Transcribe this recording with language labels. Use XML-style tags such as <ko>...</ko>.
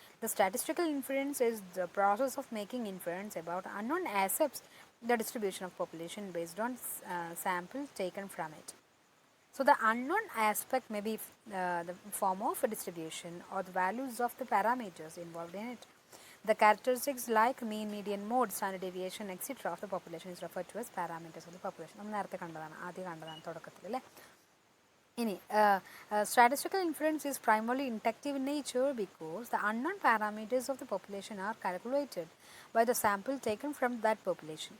<en>The statistical inference is the process of making inference about unknown accepts the distribution of population based on samples taken from it. So the unknown aspect may be the form of a distribution or the values of the parameters involved in it. The characteristics like mean, median, mode, standard deviation, etc. of the population is referred to as parameters of the population.</en> <ml>നമ്മൾ നേരത്തെ കണ്ടതാണ്, ആദ്യം കണ്ടതാണ് തുടക്കത്തിൽ അല്ലേ. ഇനി</ml> <en>statistical inference is primarily inductive in nature because the unknown parameters of the population are calculated by the sample taken from that population.</en>